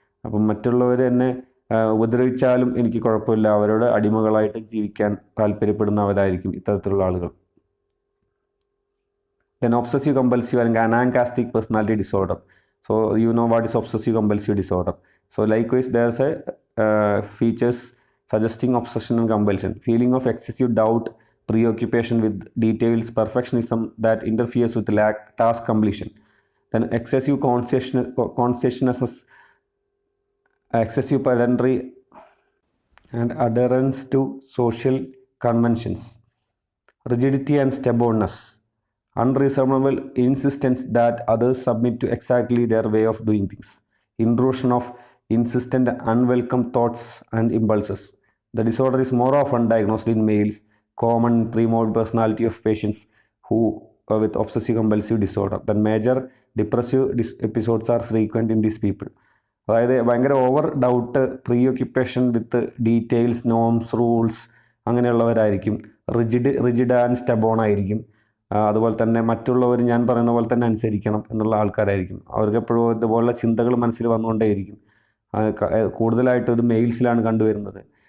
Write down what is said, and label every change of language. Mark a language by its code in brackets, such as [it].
[ml] അപ്പം മറ്റുള്ളവർ എന്നെ ഉപദ്രവിച്ചാലും എനിക്ക് കുഴപ്പമില്ല, അവരുടെ അടിമകളായിട്ട് ജീവിക്കാൻ താല്പര്യപ്പെടുന്നവരായിരിക്കും ഇത്തരത്തിലുള്ള ആളുകൾ. [en] Then obsessive compulsive അല്ലെങ്കിൽ anankastic personality disorder. So you know what is obsessive compulsive disorder. So likewise there is a features suggesting obsession and compulsion, feeling of excessive doubt, preoccupation with details, perfectionism that interferes with task completion. Then excessive conscientiousness, excessive pedantry and adherence to social conventions, rigidity and stubbornness, unreasonable insistence that others submit to exactly their way of doing things, intrusion of insistent unwelcome thoughts and impulses. The disorder is more often diagnosed in males, common pre-morbid personality of patients who with obsessive compulsive disorder. The major depressive episodes are frequent in these people. [ml] അതായത് ഭയങ്കര over doubt, [en] preoccupation with details, [ml] norms, rules അങ്ങനെയുള്ളവരായിരിക്കും. Rigid and stubborn ആയിരിക്കും. അതുപോലെ തന്നെ മറ്റുള്ളവർ ഞാൻ പറയുന്ന പോലെ തന്നെ അനുസരിക്കണം എന്നുള്ള ആൾക്കാരായിരിക്കും. അവർക്ക് എപ്പോഴും ഇതുപോലുള്ള ചിന്തകൾ മനസ്സിൽ വന്നുകൊണ്ടേയിരിക്കും. കൂടുതലായിട്ടും ഇത് മെയിൽസിലാണ് കണ്ടുവരുന്നത്.